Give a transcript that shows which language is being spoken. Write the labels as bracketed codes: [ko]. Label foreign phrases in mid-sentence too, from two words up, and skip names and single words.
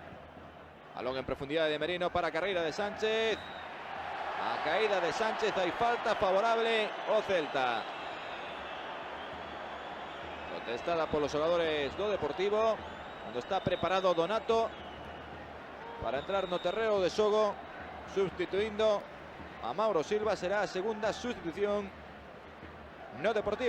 [es] Balón en profundidad de Merino para carrera de Sánchez. [gl] A caída de [es] Sánchez, hay falta favorable o Celta. Protestada por los jugadores do Deportivo. Cuando está preparado Donato para entrar [gl] no terreo de xogo, [es] sustituyendo a Mauro Silva. [gl] Será a segunda sustitución no Deportivo.